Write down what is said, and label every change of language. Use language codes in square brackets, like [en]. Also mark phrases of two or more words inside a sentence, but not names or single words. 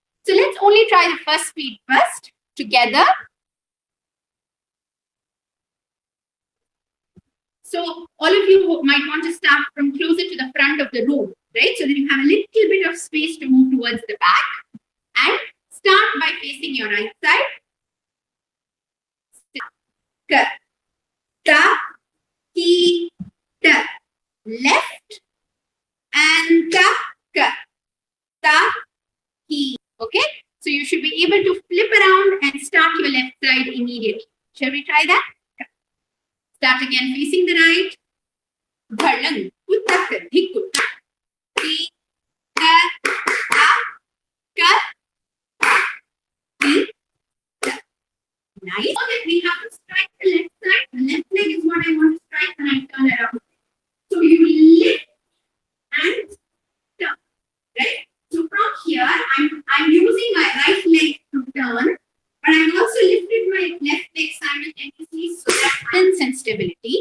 [en] So let's only try the first speed first together. So all of you might want to start from closer to the front of the room, right? So that you have a little bit of space to move towards the back. And start by facing your right side. Ka, ta, ki, ta. Left and ka, ka, ta, ki. Okay? So you should be able to flip around and start your left side immediately. Shall we try that? Start again facing the right. Bhalang, uttak, dhikutta. Ki, ka, ta, ka, nice. Now that we have to strike the left side, the left leg is what I want to strike when I turn around. So you will lift and turn, right? So from here, I'm using my right leg to turn, but I've also lifted my left leg simultaneously so that balance and stability.